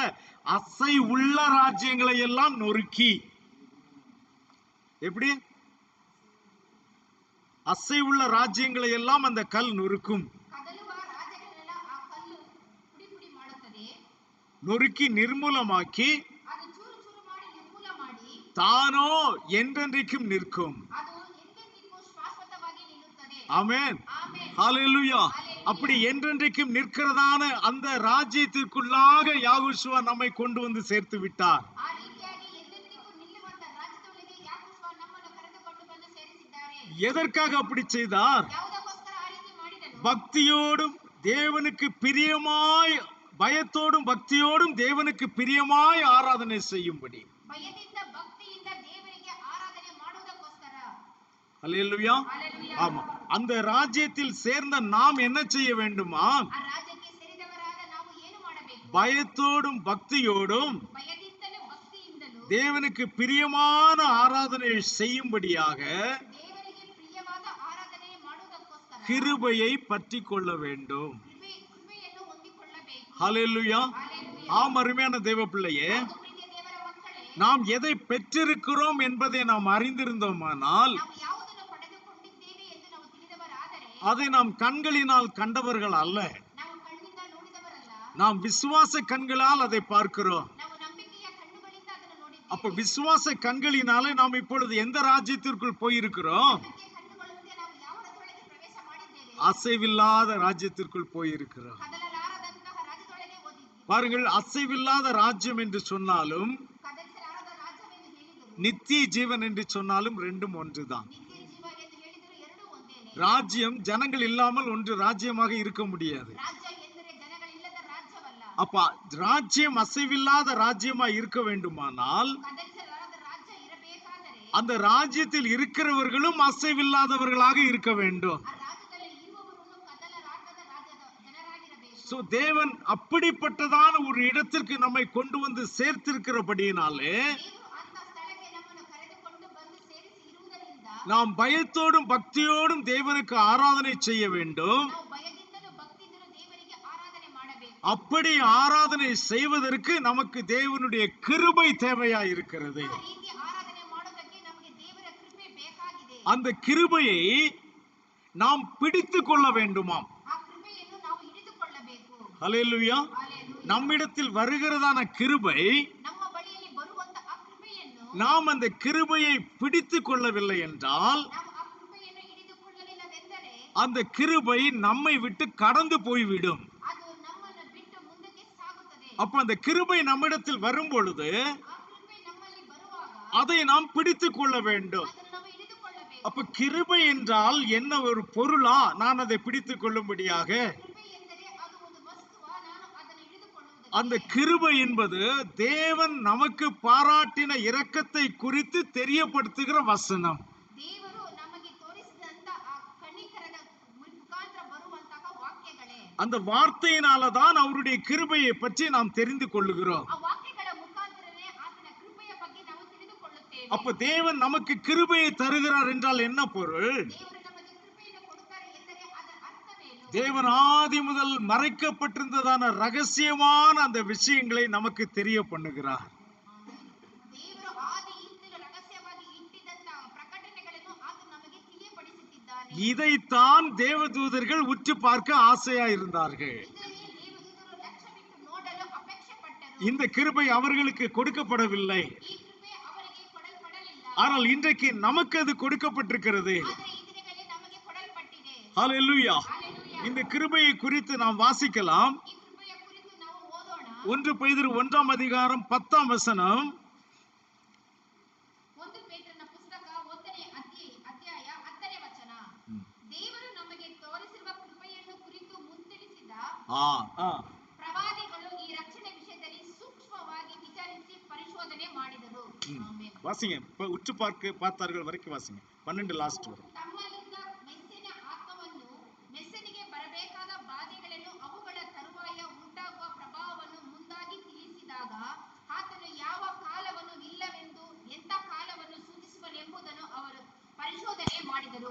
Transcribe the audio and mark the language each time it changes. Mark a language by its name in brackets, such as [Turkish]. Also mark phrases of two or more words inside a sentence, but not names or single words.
[Tamil] அசை உள்ள ராஜ்யங்களை எல்லாம் நொறுக்கி. எப்படி? அசை உள்ள ராஜ்யங்களை எல்லாம் அந்த கல் நொறுக்கும். [Kannada] ಕದಲುವ ರಾಜ್ಯಗಳೆಲ್ಲ ಆ ಕಲ್ಲು ಪುಡಿ ಪುಡಿ ಮಾಡುತ್ತದೆ. [Tamil] நொறுக்கி நிர்மூலமாக்கி [Kannada] ಅದು ಚೂರು ಚೂರು ಮಾಡಿ ನಿರ್ಮೂಲ ಮಾಡಿ [Tamil] தானோ என்றென்றைக்கும் நிற்கும். [Kannada] ಅದು ಎಂದೆಂದಿಗೂ ಶಾಶ್ವತವಾಗಿ ನಿಲ್ಲುತ್ತದೆ. [Tamil] ஆமென். [Kannada] ಆಮೆನ್. [Tamil] ஹalleluya. அப்படி என்றென்றைக்கும் நிற்கிறதான அந்த ராஜ்யத்திற்குள்ளாக யாகோஷுவா நம்மை கொண்டு வந்து சேர்த்து விட்டார். [Kannada] ಆ ರೀತಿಯಾಗಿ ಎಂದೆಂದಿಗೂ ನಿಲ್ಲುವಂತ ರಾಜ್ಯದೊಳಗೆ ಯಾಕೋಬ ನಮ್ಮನ್ನು ಕರೆದುಕೊಂಡು ಬಂದು ಸೇರಿಸಿದ್ದಾರೆ. [Tamil] எதற்காக அப்படி செய்தார்? [Kannada] ಯಾವುದಕ್ಕೋಸ್ಕರ ಆ ರೀತಿ ಮಾಡಿದನು? [Tamil] பக்தியோடும் தேவனுக்கு பிரியமாய், பயத்தோடும் பக்தியோடும் தேவனுக்கு பிரியமாய் ஆராதனை செய்யும்படி. [Kannada] ಭಯದಿಂದ ಭಕ್ತಿಯಿಂದ ದೇವರಿಗೆ ಆರಾಧನೆ ಮಾಡುವುದಕ್ಕೋಸ್ಕರ. [Tamil] ஹalleluya. [Kannada] ಹಲ್ಲೆಲೂಯಾ. [Tamil] ஆமா. அந்த ராஜ்யத்தில் சேர்ந்த நாம் என்ன செய்ய வேண்டுமா? [Kannada] ಆ ರಾಜ್ಯಕ್ಕೆ ಸೇರಿದವರಾದ ನಾವು ಏನು ಮಾಡಬೇಕು? [Tamil] பயத்தோடும் பக்தியோடும் [Kannada] ಭಯದಿಂದಲೂ ಭಕ್ತಿಯಿಂದಲೂ [Tamil] தேவனுக்கு பிரியமான ஆராதனை செய்யும்படியாக [Kannada] ದೇವರಿಗೆ ಪ್ರಿಯವಾದ ಆರಾಧನೆ ಮಾಡುವುದಕ್ಕೋಸ್ಕರ [Tamil] கிருபையை பற்றி கொள்ள வேண்டும். [Kannada] ಕೃಪೆಯನ್ನು ಹೊಂದಿಕೊಳ್ಳಬೇಕು. [Tamil] ஹalleluya. [Kannada] ಹಲ್ಲೆಲೂಯಾ. [Tamil] ஆம், அருமையான தேவ பிள்ளையே, [Kannada] ಹೌದು ಪ್ರೀತಿಯ ದೇವರ ಮಕ್ಕಳೇ, [Tamil] நாம் எதை பெற்றிருக்கிறோம் என்பதை நாம் அறிந்திருந்தோமானால் [Kannada] ನಾವು ಯಾವುದನ್ನು ಪಡೆದುಕೊಂಡಿದ್ದೇವೆ ಎಂದು ನಾವು ತಿಳಿದವರಾದರೆ [Tamil] அதை நாம் கண்களினால் கண்டவர்கள் அல்ல, [Kannada] ನಾವು ಕಣ್ಣಿಂದ ನೋಡಿದವರಲ್ಲ, [Tamil] நாம் விசுவாச கண்களால் அதை பார்க்கிறோம். [Kannada] ನಾವು ನಂಬಿಕೆಯ ಕಣ್ಣುಗಳಿಂದ ಅದನ್ನು ನೋಡಿದ್ದೇವೆ. [Tamil] அப்ப விசுவாச கண்களினாலே நாம் இப்பொழுது எந்த ராஜ்யத்திற்குள் போயிருக்கிறோம்? [Kannada] ಅದಕ್ಕೆ ಕಣ್ಣುಗಳಿಂದ ನಾವು ಯಾವುದರೊಳಗೆ ಪ್ರವೇಶ ಮಾಡಿದ್ದೇವೆ? [Tamil] அசைவில்லாத ராஜ்யத்திற்குள் போயிருக்கிறோம். [Kannada] ಕದಲಲಾರದಂತಹ ರಾಜ್ಯದೊಳಗೆ ಓದಿದ್ದೇವೆ. [Tamil] பாருங்கள், அசைவில்லாத ராஜ்யம் என்று சொன்னாலும் [Kannada] ಕದಲಿಸಲಾರದ ರಾಜ್ಯವೆಂದು ಹೇಳಿದರು, [Tamil] நித்திய ஜீவன் என்று சொன்னாலும் ரெண்டும் ஒன்றுதான். [Kannada] ನಿತ್ಯ ಜೀವ ಎಂದು ಹೇಳಿದರು, ಎರಡೂ ಒಂದೇನೆ. [Tamil] ராஜ்யம் ஜனங்கள் இல்லாமல் ஒன்று ராஜ்யமாக இருக்க முடியாது. [Kannada] ರಾಜ್ಯ ಎಂದರೆ ಜನಗಳಿಲ್ಲದ ರಾಜ್ಯವಲ್ಲ. [Tamil] அப்ப ராஜ்யம் அசைவில்லாத ராஜ்யமா இருக்க வேண்டுமானால் [Kannada] ಕದಲಿಸಲಾರದ ರಾಜ್ಯ ಇರಬೇಕಾದರೆ [Tamil] அந்த ராஜ்யத்தில் இருக்கிறவர்களும் அசைவில்லாதவர்களாக இருக்க வேண்டும். [Kannada] ಆ ರಾಜ್ಯದಲ್ಲಿ ಇರುವವರನ್ನು ಕದಲಲಾರದ ರಾಜ್ಯದ ಜನರಾಗಿರಬೇಕು. [Tamil] சோ தேவன் அப்படிப்பட்டதான ஒரு இடத்திற்கு நம்மை கொண்டு வந்து சேர்த்திருக்கிறபடியினாலே [Kannada] ದೇವರು ಅಂತ ಸ್ಥಳಕ್ಕೆ ನಮ್ಮನ್ನು ಕರೆದುಕೊಂಡು ಬಂದು ಸೇರಿಸಿ ಇರುವುದರಿಂದ [Tamil] நாம் பயத்தோடும் பக்தியோடும் தேவனுக்கு ஆராதனை செய்ய வேண்டும். [Kannada] ನಾವು ಭಯದಿಂದಲೂ ಭಕ್ತಿಯಿಂದಲೂ ದೇವರಿಗೆ ಆರಾಧನೆ ಮಾಡಬೇಕು. [Tamil] அப்படி ஆராதனை செய்வதற்கு நமக்கு தேவனுடைய கிருபை தேவையா இருக்கிறது. [Kannada] ಆ ರೀತಿ ಆರಾಧನೆ ಮಾಡೋದಕ್ಕೆ ನಮಗೆ ದೇವರ ಕೃಪೆ ಬೇಕಾಗಿದೆ. [Tamil] அந்த கிருபையை நாம் பிடித்து கொள்ள வேண்டுமாம். [Kannada] ಆ ಕೃಪೆಯನ್ನು ನಾವು ಹಿಡಿದುಕೊಳ್ಳಬೇಕು. [Tamil] ஹல்லேலூயா. [Kannada] ಹಲ್ಲೆಲೂಯಾ. [Tamil] நம்மிடத்தில் வருகிறதான கிருபை, [Kannada] ನಮ್ಮ ಬಳಿಯಲ್ಲಿ ಬರುವಂತ ಆ ಕೃಪೆಯನ್ನು [Tamil] நாம் அந்த கிருபையை பிடித்து கொள்ளவில்லை என்றால் [Kannada] ನಾವು ಆ ಕೃಪೆಯನ್ನು ಹಿಡಿದುಕೊಳ್ಳಲಿಲ್ಲವೆಂದರೆ [Tamil] அந்த கிருபை நம்மை விட்டு கடந்து போய்விடும். [Kannada] ಅದು ನಮ್ಮನ್ನು ಬಿಟ್ಟು ಮುಂದಕ್ಕೆ ಸಾಗುತ್ತದೆ. [Tamil] அப்ப அந்த கிருபை நம்மிடத்தில் வரும் பொழுது [Kannada] ಆ ಕೃಪೆ ನಮ್ಮಲ್ಲಿ ಬರುವಾಗ [Tamil] அதை நாம் பிடித்து கொள்ள வேண்டும். [Kannada] ಅದನ್ನು ನಾವು ಹಿಡಿದುಕೊಳ್ಳಬೇಕು. [Tamil] அப்ப கிருபை என்றால் என்ன ஒரு பொருளா நான் அதை பிடித்துக் கொள்ளும்படியாக? [Kannada] ಕೃಪೆ ಎಂದರೆ ಅದು ಒಂದು ವಸ್ತುವ, ನಾನು ಅದನ್ನು ಹಿಡಿದುಕೊಳ್ಳುವುದಕ್ಕೆ. [Tamil] அந்த கிருபை என்பது தேவன் நமக்கு பாராட்டின இரக்கத்தை குறித்து தெரியப்படுத்துகிற வசனம். [Kannada] ದೇವರು ನಮಗೆ ತೋರಿಸಿದಂತ ಆ ಕನಿಕರದ ಮುಖಾಂತರ ಬರುವಂತಹ ವಾಕ್ಯಗಳೇ. [Tamil] அந்த வார்த்தையினாலதான் அவருடைய கிருபையை பற்றி நாம் தெரிந்து கொள்ளுகிறோம். [Kannada] ಆ ವಾಕ್ಯಗಳ ಮುಖಾಂತರನೇ ಆತನ ಕೃಪೆಯ ಬಗ್ಗೆ ನಾವು ತಿಳಿದುಕೊಳ್ಳುತ್ತೇವೆ. [Tamil] அப்ப தேவன் நமக்கு கிருபையை தருகிறார் என்றால் என்ன பொருள்? [Kannada] ದೇವರು ನಮಗೆ ಕೃಪೆಯನ್ನು ಕೊಡುತ್ತಾರೆ ಎಂದರೆ ಅದರ ಅರ್ಥವೇನು? [Tamil] தேவன் ஆதி முதல் மறைக்கப்பட்டிருந்ததான ரகசியமான அந்த விஷயங்களை நமக்கு தெரிய பண்ணுகிறார். [Kannada] ದೇವರು ಆದಿಯಿಂದಲೂ ರಹಸ್ಯವಾಗಿ ಇಟ್ಟಿದ್ದಂತಹ ಪ್ರಕಟಣೆಗಳನ್ನು ಆತ ನಮಗೆ ತಿಳಿಯಪಡಿಸುತ್ತಿದ್ದಾನೆ. [Tamil] இதைத்தான் தேவதூதர்கள் உற்று பார்க்க ஆசையா இருந்தார்கள். [Kannada] ಇದನ್ನೇ ದೇವದೂತರು ಲಕ್ಷ್ಯವಿಟ್ಟು ನೋಡಲು ಅಪೇಕ್ಷೆ ಪಟ್ಟರು. [Tamil] இந்த கிருபை அவர்களுக்கு கொடுக்கப்படவில்லை. [Kannada] ಈ ಕೃಪೆ ಅವರಿಗೆ ಕೊಡಲ್ಪಡಲಿಲ್ಲ. [Tamil] ஆனால் இன்றைக்கு நமக்கு அது கொடுக்கப்பட்டிருக்கிறது. [Kannada] ಆದರೆ ಈ ದಿನಗಳಲ್ಲಿ ನಮಗೆ ಕೊಡಲ್ಪಟ್ಟಿದೆ. [Tamil] ஹல்லேலூயா. [Kannada] ಹಲ್ಲೆಲೂಯಾ. [Tamil] இந்த கிருபையை குறித்து நாம் வாசிக்கலாம். [Kannada] ಈ ಕೃಪೆಯ ಕುರಿತು ನಾವು ಓದೋಣ. [Tamil] 1 பேதுரு 1 அதிகாரம் 10 வசனம். [Kannada] 1 ಪೇತ್ರನ ಪುಸ್ತಕ 1ನೇ ಅಧ್ಯಾಯ 10ನೇ ವಚನ. ದೇವರು ನಮಗೆ ತೋರಿಸಿರುವ ಕೃಪೆಯನ್ನು ಕುರಿತು ಮುಂತಿಳಿಸಿದ ಪ್ರವಾದಿಗಳು ಈ ರಕ್ಷಣೆ ವಿಷಯದಲ್ಲಿ ಸೂಕ್ಷ್ಮವಾಗಿ ವಿಚಾರಿಸಿ ಪರಿಶೋಧನೆ ಮಾಡಿದರು. ಆಮೆನ್. [Tamil] வாசிங்க. இப்ப உற்று பார்த்தார்கள் வரைக்கும் வாசிங்க. 12 லாஸ்ட் வரை. [Kannada] ತಮ್ಮಲ್ಲಿದ್ದ ಮೆಸ್ಸಿನ ಆತ್ಮವನ್ನು, ಮೆಸ್ಸನಿಗೆ ಬರಬೇಕಾದ ಬಾಧೆಗಳನ್ನು, ಅವುಗಳ ತರುವಾಯ ಉಂಟಾಗುವ ಪ್ರಭಾವವನ್ನು ಮುಂದಾಗಿ ತಿಳಿಸಿದಾಗ ಆತನು ಯಾವ ಕಾಲವನ್ನು ಇಲ್ಲವೆಂದು ಎಂಥ ಕಾಲವನ್ನು ಸೂಚಿಸುವನೆಂಬುದನ್ನು ಅವರು ಪರಿಶೋಧನೆ ಮಾಡಿದರು.